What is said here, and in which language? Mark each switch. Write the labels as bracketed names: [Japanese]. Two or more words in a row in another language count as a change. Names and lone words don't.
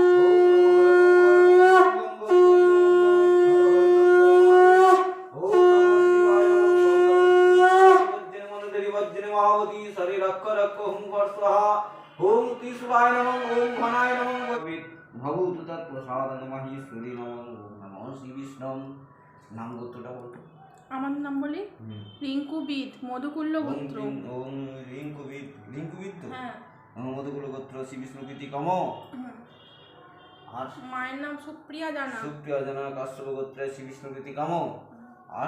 [Sanskrit] महावती शरीर रक्ष हुं स्वाहा ओम त्रिशूलाय नमः ओम घनाय नमः भगवत तत्प्रसाद नमः ईश्वरी नमः [Bangla] শ্রী বিষ্ণু নাম গোত্রটা বলতো আমার নাম বলি রিঙ্কু বিদ মধুকুল্ল গোত্র ওম রিঙ্কু বিদ তো হ্যাঁ মধুকুল্ল গোত্র শ্রী বিষ্ণু প্রীতি কম আর মায়ের নাম সুপ্রিয়া জানা কাশ্যপ গোত্রে শ্রী বিষ্ণু প্রীতি কম আর